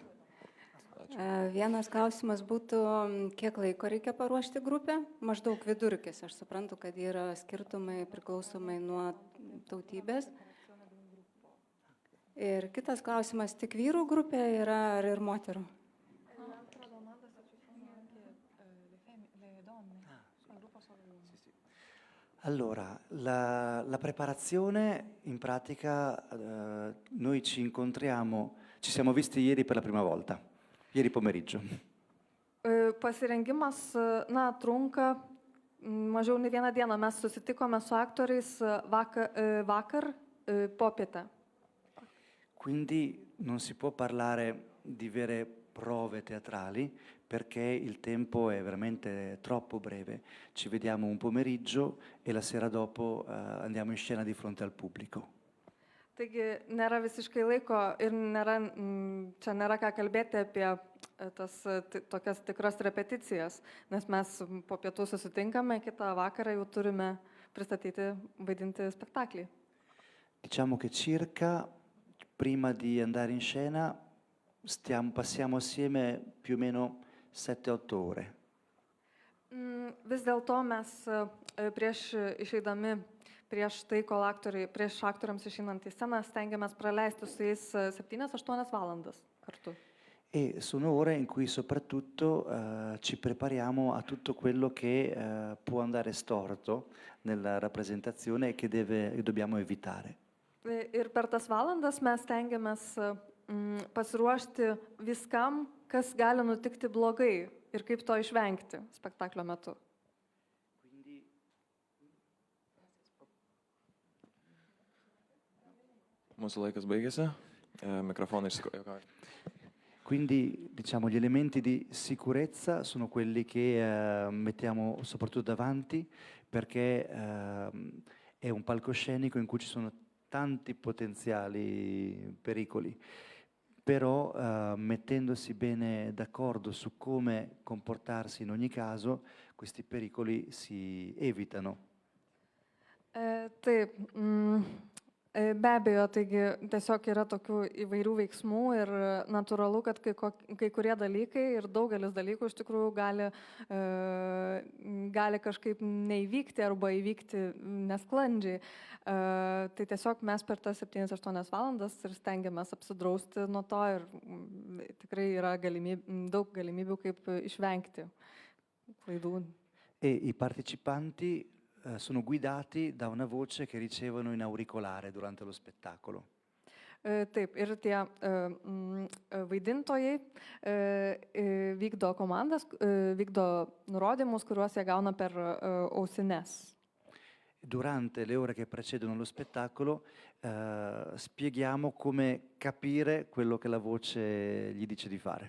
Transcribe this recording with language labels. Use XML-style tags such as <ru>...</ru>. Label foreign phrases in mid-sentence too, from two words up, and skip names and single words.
<lt>Vienas klausimas būtų, kiek laiko reikia paruošti grupę, maždaug vidurkis. Aš suprantu, kad yra skirtumai priklausomai nuo tautybės. Ir kitas klausimas, tik vyrų grupė yra ar ir moterų?</lt> <it>Allora, la preparazione, in pratica, noi ci incontriamo, ci siamo visti ieri per la prima volta. Ieri pomeriggio.</it> <lt>Pasirengimas, trunka mažiau nei vieną dieną. Mes susitikome su aktoriais vakar popietę.</lt> <it>Quindi non si può parlare di vere prove teatrali perché il tempo è veramente troppo breve. Ci vediamo un pomeriggio e la sera dopo andiamo in scena di fronte al pubblico.</it> <lt>Taigi nėra visiškai laiko ir čia nėra ką kalbėti apie tokias tikras repeticijas, nes mes po pietų susitinkame, kitą vakarą jau turime pristatyti, vaidinti spektaklį.</lt> <it>Diciamo che circa prima di andare in scena passiamo assieme più o meno 7-8 ore.</it> <lt>Vis dėlto mes prieš išeidami prieš tai, prieš aktoriams išeinant į sceną, stengiamės praleisti su jais 7-8 valandas kartu.</lt> <it>E sono ore in cui soprattutto ci prepariamo a tutto quello che può andare storto nella rappresentazione e che dobbiamo evitare.</it> <lt>Ir per tas valandas mes stengiamės pasiruošti viskam, kas gali nutikti blogai ir kaip to išvengti spektaklio metu. Mūsų laikas baigėsi. Mikrofonai išsikojo.</lt> <it>Quindi diciamo gli elementi di sicurezza sono quelli che mettiamo soprattutto davanti perché è un palcoscenico in cui ci sono tanti potenziali pericoli, però mettendosi bene d'accordo su come comportarsi in ogni caso, questi pericoli si evitano.</it> <lt>Taip, be abejo, taigi tiesiog yra tokių įvairių veiksmų ir natūralu, kad kai kurie dalykai ir daugelis dalykų iš tikrųjų gali kažkaip neįvykti arba įvykti nesklandžiai. Tai tiesiog mes per tas 7-8 valandas ir stengiamės apsidrausti nuo to ir tikrai yra daug galimybių, kaip išvengti klaidų.</lt> <it>E i partecipanti sono guidati da una voce che ricevono in auricolare durante lo spettacolo.</it> <lt>Taip, ir tie vaidintojai vykdo komandas, vykdo nurodymus, kuriuos jie gauna per ausines.</lt> <it>Durante le ore che precedono lo spettacolo spieghiamo come capire quello che la voce gli dice di fare.</it>